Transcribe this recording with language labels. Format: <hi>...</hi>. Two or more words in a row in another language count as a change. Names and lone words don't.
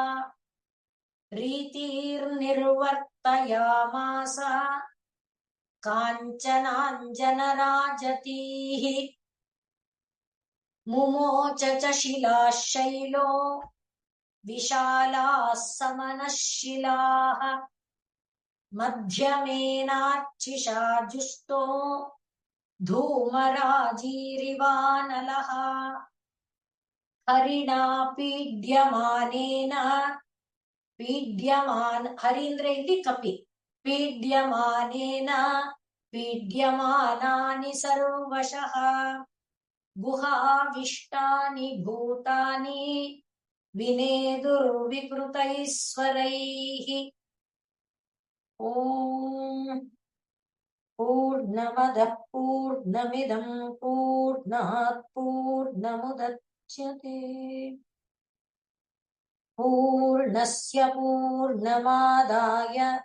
<sa>ರೀತಿರ್ನಿರ್ವರ್ತಯಾಮಾಸ ಕಾಂಚನಾಂಜನರಾಜತೀಃ ಮುಮೋಚ ಚ ಶಿಲಾಶೈಲೋ ವಿಶಾಲಾಃ ಸಮನಃಶಿಲಾಃ ಮಧ್ಯಮೇನಾರ್ಚಿಷಾ ಜುಷ್ಟೋ ಧೂಮರಾಜೀರಿವಾನಲಃ ಹರಿಣಾ ಪೀಡ್ಯಮಾನೇನ</sa> <kn>ಹರಿ ಅಂದ್ರೆ ಇಲ್ಲಿ ಕಪಿ,</kn> <sa>ಪೀಡ್ಯಮಾನೇನ ಪೀಡ್ಯಮಾನಾನಿ ಸರ್ವಶಃ ಗುಹಾವಿಷ್ಟಾನಿ ಭೂತಾನಿ ವಿನೇದುರ್ವಿಕೃತೈಸ್ವರೈಃ. ಓಂ ಪೂರ್ಣ पूर्णमदः पूर्णमिदं पूर्णात् पूर्णमुदच्यते पूर्णस्य पूर्णमादाय</sa>